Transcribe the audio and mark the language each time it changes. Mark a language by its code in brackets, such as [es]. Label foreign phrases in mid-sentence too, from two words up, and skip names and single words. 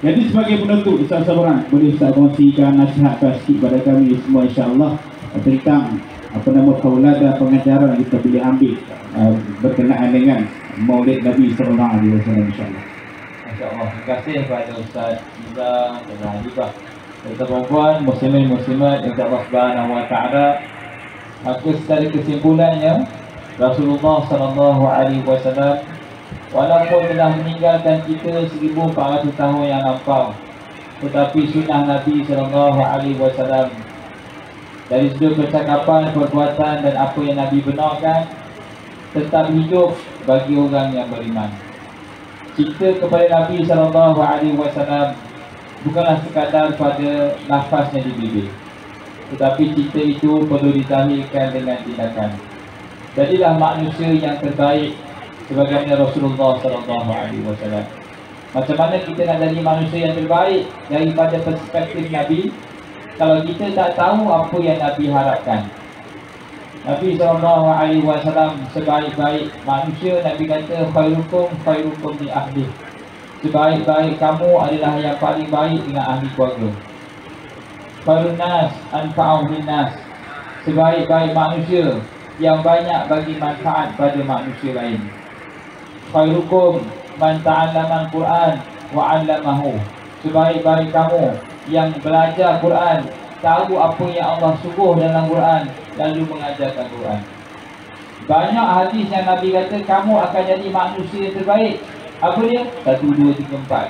[ms] Jadi sebagai penutup, Ustaz Sabran, boleh Ustaz kongsikan nasihat sikit kepada kami semua insya-Allah tentang tauladan pengajaran yang kita boleh ambil berkenaan dengan Maulid Nabi [ar] sallallahu alaihi wasallam [ms] insya-Allah. Masya-Allah. Terima kasih kepada Ustaz Iza dan Habibah. Tuan-tuan, muslimin-muslimat yang Allah [ar] Subhanahu wa taala, [ms] maka secara kesimpulannya Rasulullah [ar] sallallahu alaihi wasallam [ms] walaupun telah meninggalkan kita 1400 tahun yang lampau, tetapi sunnah Nabi [ar] sallallahu alaihi wasallam [ms] dari sudut percakapan, perbuatan dan apa yang Nabi benarkan tetap hidup bagi orang yang beriman. Cinta kepada Nabi [ar] sallallahu alaihi wasallam [ms] bukanlah sekadar pada lafaznya di bibir, tetapi cinta itu perlu ditahirkan dengan tindakan. Jadilah manusia yang terbaik sebagaimana Rasulullah [ar] sallallahu alaihi wasallam. [ms] Macam mana kita nak jadi manusia yang terbaik daripada perspektif Nabi kalau kita tak tahu apa yang Nabi harapkan? Nabi [ar] sallallahu alaihi wasallam [ms] sebaik-baik manusia, Nabi kata [ar] khairukum li ahli. [ms] Sebaik-baik kamu adalah yang paling baik dengan ahli keluarga. [ar] Khairun nas anfa'uhum linnas. [ms] Sebaik-baik manusia yang banyak bagi manfaat pada manusia lain. [ar] Khairukum man ta'allama al-Quran wa 'allamahu. [ms] Sebaik-baik kamu yang belajar Quran, tahu apa yang Allah suruh dalam Quran, lalu mengajarkan Quran. Banyak hadis yang Nabi kata kamu akan jadi manusia yang terbaik. Apa dia? 1, 2, 3, 4.